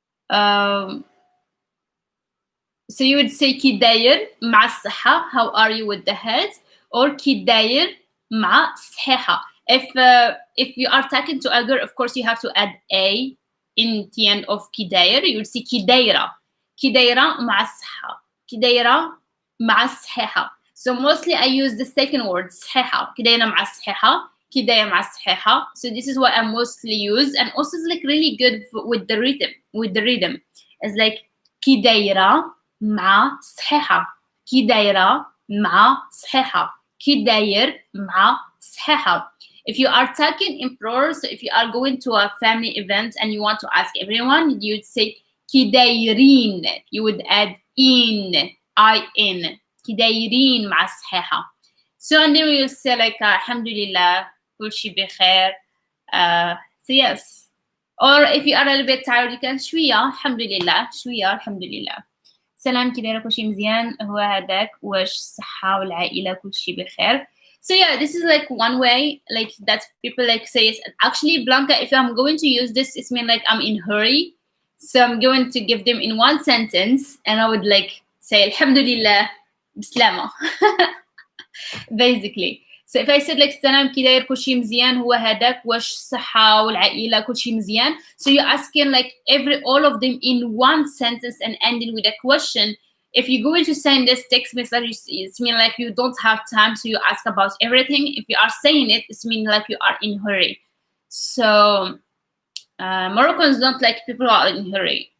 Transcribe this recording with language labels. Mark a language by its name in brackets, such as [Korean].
[English] Um, so you would say [Arabic] كي داير مع الصحة, [English] how are you with the health, or [Arabic] كي داير مع صحيحة. [English] If you are talking to a girl, of course you have to add a in the end of [Arabic] كي داير. [English] You would say [Arabic] كي دايرة مع الصحة, كي دايرة مع الصحيحة. [English] So mostly I use the second word [Arabic] صحيحة, كي دايرة مع الصحيحة, كي دايرة مع الصحيحة. [English] So this is what I mostly use, and also it's like really good with the rhythm. It's like [Arabic] كي دايرة مع صحيحة, كي دايرة مع صحيحة, كي داير مع صحيحة. [English] If you are talking in plural, so if you are going to a family event and you want to ask everyone, you would say [Arabic] كي دايرين. [English] You would add in, [Arabic] كي دايرين مع صحيحة. [English] So and then we will say like alhamdulillah, [Arabic] كل شيء بخير. [English] So yes. Or if you are a little bit tired, you can [Arabic] شوية alhamdulillah, [English] شوية alhamdulillah. [Arabic] سلام, كي دايرة, كل شيء مزيان, هو هذاك, واش الصحة والعائلة كل شيء بخير. [English] So yeah, this is like one way like that people like say it. Actually, Blanca, if I'm going to use this, it's mean like I'm in hurry. So I'm going to give them in one sentence, and I would like say alhamdulillah بسلامة. Basically. So if I said like [Arabic] سلام, كي داير, كل شيء مزيان, هو هذاك, واش الصحة والعائلة كل شيء مزيان. [English] So you're asking like all of them in one sentence and ending with a question. If you're going to send this text message, it's mean like you don't have time, so you ask about everything. If you are saying it, it's mean like you are in hurry. So Moroccans don't like people who are in hurry.